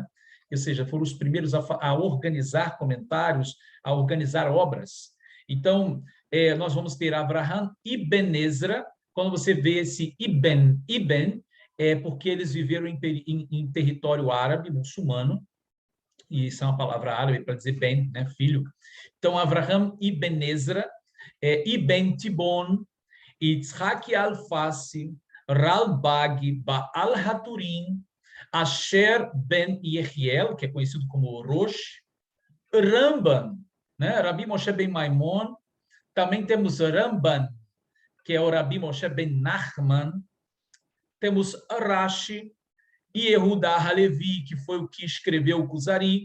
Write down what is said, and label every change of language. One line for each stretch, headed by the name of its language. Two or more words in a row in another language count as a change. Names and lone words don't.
Portuguese: Ou seja, foram os primeiros a organizar comentários, a organizar obras. Então, nós vamos ter Avraham Ibn Ezra. Quando você vê esse Ibn, é porque eles viveram em território árabe, muçulmano, e isso é uma palavra árabe para dizer Ben, né, filho. Então, Avraham Ibn Ezra, Ibn Tibon, Yitzhak Alfasi, Ralbag Baal Haturim, Asher Ben Yehiel, que é conhecido como Rosh, Ramban, né? Rabi Moshe Ben Maimon, também temos Ramban, que é o Rabi Moshe Ben Nachman, temos Rashi e Yehuda Halevi, que foi o que escreveu o Kuzari.